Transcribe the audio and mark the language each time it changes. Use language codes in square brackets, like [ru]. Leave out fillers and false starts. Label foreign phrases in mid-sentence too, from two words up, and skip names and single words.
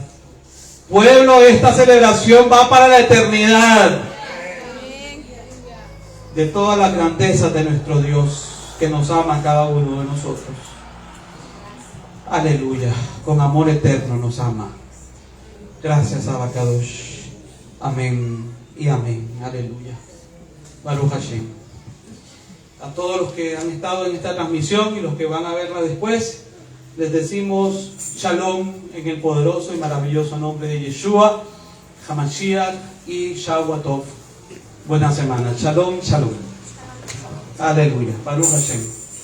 [es] Pueblo, esta celebración va para la eternidad, de toda la grandeza de nuestro Dios, que nos ama a cada uno de nosotros. Aleluya, con amor eterno nos ama. Gracias, [he] אבא קדוש. [es] Amén y amén. Aleluya. [he] ברוך השם. [es] A todos los que han estado en esta transmisión y los que van a verla después, les decimos Shalom en el poderoso y maravilloso nombre de Yeshua, Hamashiach y [he] שבוע טוב. [es] Buena semana. [he] שלום, שלום. Aleluya. ברוך השם.